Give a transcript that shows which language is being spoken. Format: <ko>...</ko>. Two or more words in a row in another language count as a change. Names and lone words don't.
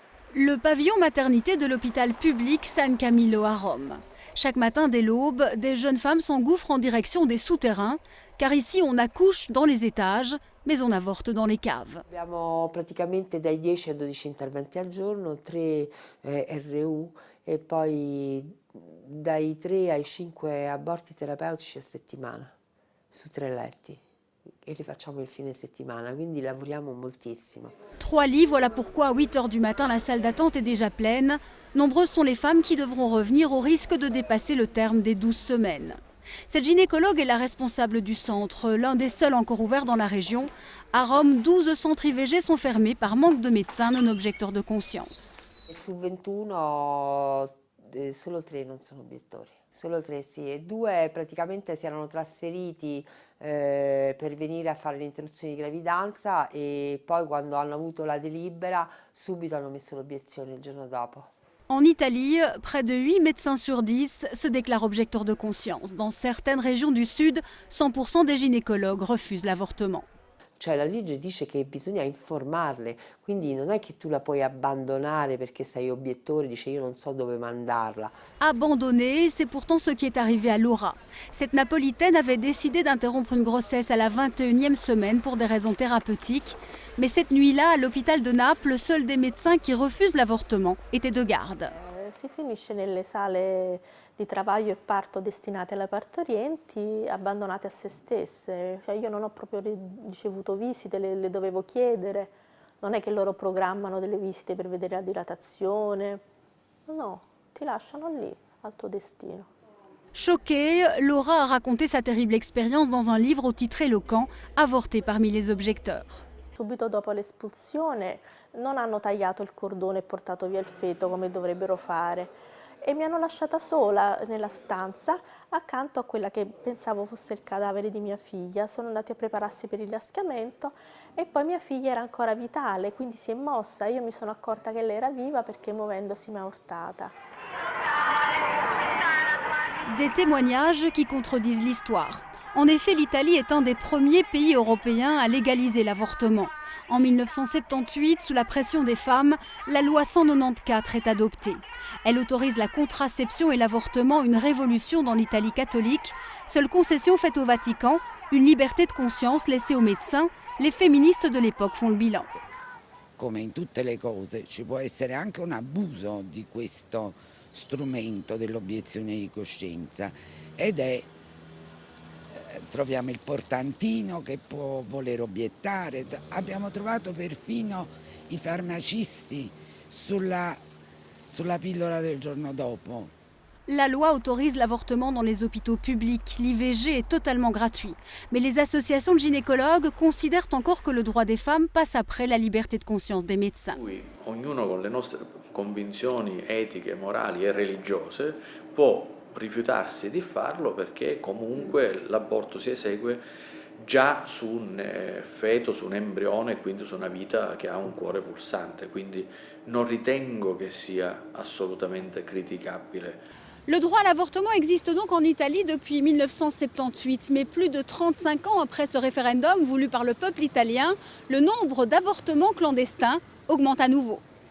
<fr>Le pavillon maternité de l'hôpital public San Camillo à Rome. Chaque matin dès l'aube, des jeunes femmes s'engouffrent en direction des souterrains, car ici on accouche dans les étages, mais on avorte dans les caves.</fr> <it>Abbiamo praticamente dai 10 ai 12 interventi al giorno, 3 RU e poi dai 3 ai 5 aborti terapeutici a settimana, su 3 letti. Et li facciamo il fine settimana, quindi lavoriamo moltissimo.</it> <fr>3 lits, voilà pourquoi à 8 h du matin la salle d'attente est déjà pleine. Nombreuses sont les femmes qui devront revenir au risque de dépasser le terme des 12 semaines. Cette gynécologue est la responsable du centre, l'un des seuls encore ouverts dans la région. À Rome, 12 centres IVG sont fermés par manque de médecins non objecteurs de conscience.</fr> <it>Su 21 solo 3 non sono obiettori, solo 3 sì, e 2 praticamente si erano trasferiti per venire a fare l'interruzione di gravidanza e poi quando hanno avuto la delibera subito hanno messo l'obiezione il giorno dopo.</it> <fr>En Italie, près de 8 médecins sur 10 se déclarent objecteurs de conscience. Dans certaines régions du Sud, 100% des gynécologues refusent l'avortement.</fr> <it>Cioè la legge dice che bisogna informarle, quindi non è che tu la puoi abbandonare perché sei obiettore, dice io non so dove mandarla.</it> <fr>Abandonnée, c'est pourtant ce qui est arrivé à Laura. Cette Napolitaine avait décidé d'interrompre une grossesse à la 21e semaine pour des raisons thérapeutiques. Mais cette nuit-là, à l'hôpital de Naples, seul des médecins qui refusent l'avortement était de garde.</fr> <it>Si finisce nelle sale di travaglio e parto destinate alle partorienti, abbandonate a se stesse. Cioè io non ho proprio ricevuto visite, le dovevo chiedere. Non è che loro programmano delle visite per vedere la dilatazione. No, ti lasciano lì, al tuo destino.</it> <fr>Choquée, Laura a raconté sa terrible expérience dans un livre au titre éloquent, avorté parmi les objecteurs.</fr> <it>Subito dopo l'espulsione non hanno tagliato il cordone e portato via il feto come dovrebbero fare e mi hanno lasciata sola nella stanza accanto a quella che pensavo fosse il cadavere di mia figlia. Sono andati a prepararsi per il lasciamento e poi mia figlia era ancora vitale, quindi si è mossa. Io mi sono accorta che lei era viva perché muovendosi mi ha urtata.</it> <fr>Des témoignages qui contredisent l'histoire. En effet, l'Italie est un des premiers pays européens à légaliser l'avortement. En 1978, sous la pression des femmes, la loi 194 est adoptée. Elle autorise la contraception et l'avortement, une révolution dans l'Italie catholique. Seule concession faite au Vatican, une liberté de conscience laissée aux médecins. Les féministes de l'époque font le bilan.</fr> <it>Come in tutte le cose ci può essere anche un abuso di questo strumento dell'obiezione di coscienza ed è troviamo il portantino che può voler obiettare, abbiamo trovato perfino i farmacisti sulla pillola del giorno dopo.</it> <fr>La loi autorise l'avortement dans les hôpitaux publics. L'IVG est totalement gratuit. Mais les associations de gynécologues considèrent encore que le droit des femmes passe après la liberté de conscience des médecins.</fr> <it>Ognuno con le nostre convinzioni etiche, morali e religiose può rifiutarsi di farlo perché comunque l'aborto si esegue già su un feto, su un embrione, quindi su una vita che ha un cuore pulsante, quindi non ritengo che sia assolutamente criticabile.</it> <fr>Le droit à l'avortement existe donc en Italie depuis 1978, mais plus de 35 ans après ce référendum voulu par le peuple italien, le nombre d'avortements clandestins augmente à nouveau.</fr>